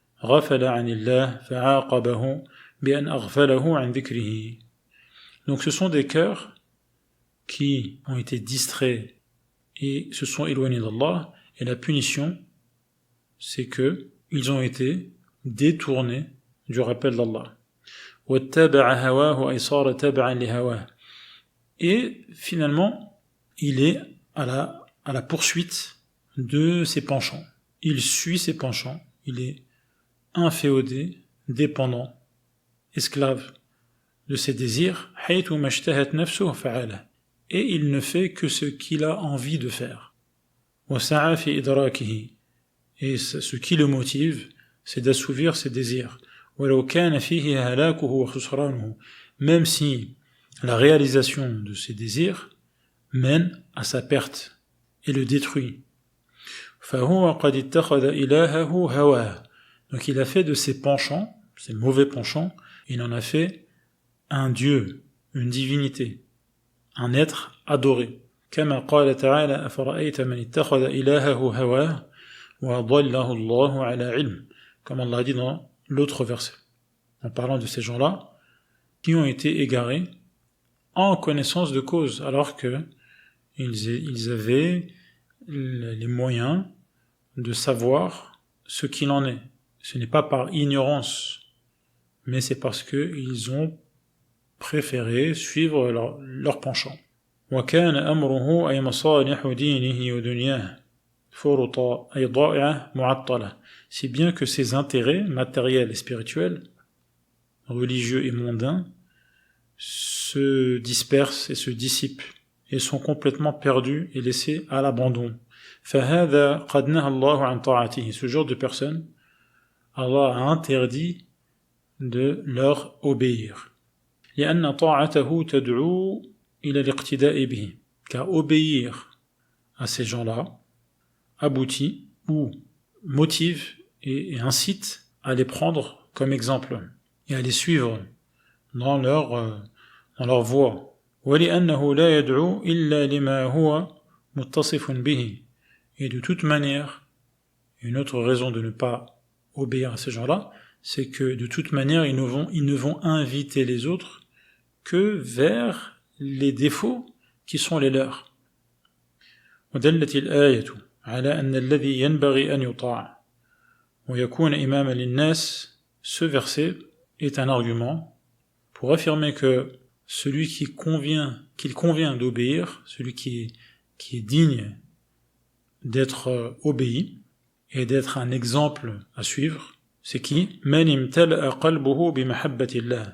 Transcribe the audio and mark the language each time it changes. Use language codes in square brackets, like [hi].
[ar] غفل عن الله فعاقبه بأن أغفله عن ذكره. [fr] Donc ce sont des cœurs qui ont été distraits et se sont éloignés d'Allah, et la punition, c'est que ils ont été détournés du rappel d'Allah. [ar] واتبع هواه أي صار تبعا لهواه. [fr] Et finalement, il est à la poursuite de ses penchants. Il suit ses penchants, il est inféodé, dépendant, esclave de ses désirs, [ar] حيثما اشتهت نفسه فعله. [fr] Et il ne fait que ce qu'il a envie de faire. [ar] وسعى في إدراكه. [fr] Et ce qui le motive, c'est d'assouvir ses désirs. [ar] ولو كان فيه هلاكه وخسرانه. [fr] Même si la réalisation de ses désirs mène à sa perte et le détruit. [ar] فهو قد اتخذ إلهه هواه. [fr] Donc il a fait de ses penchants, ses mauvais penchants, il en a fait un dieu, une divinité, un être adoré. [ar] كما قال تعالى أفرأيت من اتخذ إلهه هواه وضله الله على علم. [fr] Comme Allah dit dans l'autre verset, en parlant de ces gens-là qui ont été égarés en connaissance de cause, alors que ils avaient les moyens de savoir ce qu'il en est. Ce n'est pas par ignorance, mais c'est parce qu'ils ont préféré suivre leur penchant. [ar] وكان أمره أي مصالح دينه ودنياه فرطا أي ضائعة معطلة. [fr] Si bien que ses intérêts matériels et spirituels, religieux et mondains, se dispersent et se dissipent et sont complètement perdus et laissés à l'abandon. [ar] فهذا قد نهى الله عن طاعته. [fr] Ce genre de personnes, Allah a interdit de leur obéir. [ar] لأن طاعته تدعو إلى الاقتداء به. [fr] Car obéir à ces gens-là aboutit ou motive et incite à les prendre comme exemple et à les suivre dans leur voie. [ar] ولأنه لا يدعو إلا لما هو متصف به. [fr] Et de toute manière, une autre raison de ne pas obéir à ces gens-là, c'est que de toute manière, ils ne vont inviter les autres que vers les défauts qui sont les leurs. [ar] ودلت الآية على أن الذي ينبغي أن يطاع ويكون إماما للناس. [fr] Ce verset est un argument pour affirmer que celui qu'il convient d'obéir, celui qui est digne d'être obéi et d'être un exemple à suivre, c'est qui? [ar] من امتلأ قلبه بمحبة الله.